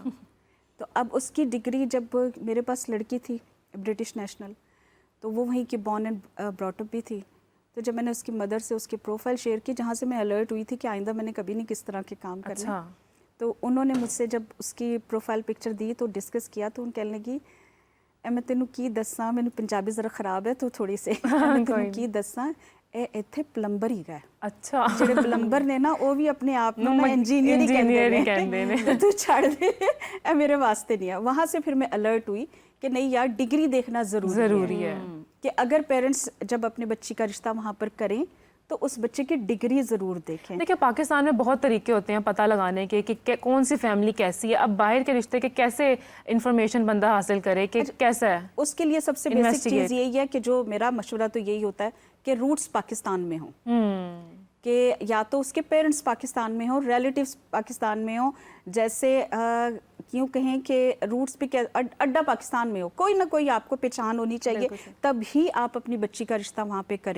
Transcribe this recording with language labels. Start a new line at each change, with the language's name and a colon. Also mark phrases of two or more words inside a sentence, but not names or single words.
Urdu: تو اب اس کی ڈگری، جب میرے پاس لڑکی تھی برٹش نیشنل، تو وہ وہیں کی
English: born and brought up
Urdu: بھی تھی. تو جب میں نے اس کی مدر سے اس کی پروفائل شیئر کی، جہاں سے میں الرٹ ہوئی تھی کہ آئندہ میں نے کبھی نہیں کس طرح کے کام کرنا، تو انہوں نے مجھ سے جب اس کی پروفائل پکچر دی تو ڈسکس کیا، تو ان کہنے لگی
Punjabi: میں تینوں کی دساں، مینوں پنجابی ذرا خراب ہے
Urdu: تو تھوڑی سی،
Punjabi: میں تینوں کی دساں ਇੱਥੇ ਪਲੰਬਰ ਹੀ ਗਏ. ਅੱਛਾ. ਜਿਹੜੇ ਪਲੰਬਰ ਨੇ ਨਾ ਉਹ ਵੀ ਆਪਣੇ ਆਪ ਨੂੰ ਇੰਜੀਨੀਅਰ ਹੀ ਕਹਿੰਦੇ ਨੇ. ਤੂੰ ਛੱਡ ਦੇ, ਇਹ ਮੇਰੇ ਵਾਸਤੇ ਨਹੀਂ ਹੈ.
Urdu: وہاں سے پھر میں الرٹ ہوئی کہ نہیں یار ڈگری دیکھنا ضروری ہے کہ اگر پیرنٹس جب اپنے بچی کا رشتہ وہاں پر کریں تو اس بچے کی ڈگری ضرور دیکھیں. دیکھیں پاکستان میں بہت طریقے ہوتے ہیں پتہ لگانے کے کہ کون سی فیملی کیسی ہے. اب باہر کے رشتے کے کیسے انفارمیشن بندہ حاصل کرے کہ کیسا ہے؟ اس کے لیے سب سے بیسک چیز یہی ہے کہ جو میرا مشورہ تو یہی ہوتا ہے کہ روٹس پاکستان میں ہوں، کہ یا تو اس کے پیرنٹس پاکستان میں ہوں، ریلیٹیوز پاکستان میں ہوں، جیسے کیوں کہیں کہ روٹس بھی اڈا پاکستان میں ہو، کوئی نہ کوئی آپ کو پہچان ہونی چاہیے، تب ہی آپ اپنی بچی کا رشتہ وہاں پہ کریں.